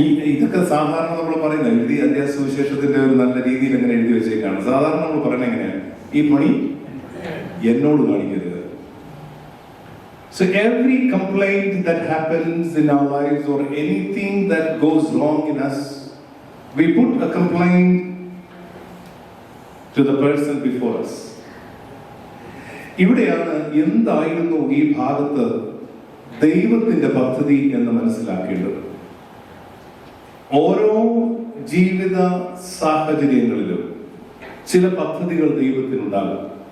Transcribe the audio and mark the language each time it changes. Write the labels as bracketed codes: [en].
[ml] ഇതൊക്കെ സാധാരണ നമ്മൾ പറയുന്നത് എഴുതി അധ്യായ സുവിശേഷത്തിന്റെ ഒരു നല്ല രീതിയിൽ എങ്ങനെ എഴുതി വെച്ചേക്കാണ്. സാധാരണ നമ്മൾ പറയുന്നത് എങ്ങനെയാണ്? ഈ പണി എന്നോട് കാണിക്കരുത്. [en] So every complaint that happens in our lives or anything that goes wrong in us, we put a complaint to the person before us. [ml] ഇവിടെയാണ് എന്തായിരുന്നു ഈ ഭാഗത്ത് ദൈവത്തിന്റെ പദ്ധതി എന്ന് മനസ്സിലാക്കേണ്ടത്. ഓരോ ജീവിത സാഹചര്യങ്ങളിലും ചില പദ്ധതികൾ ദൈവത്തിനുണ്ടാകും.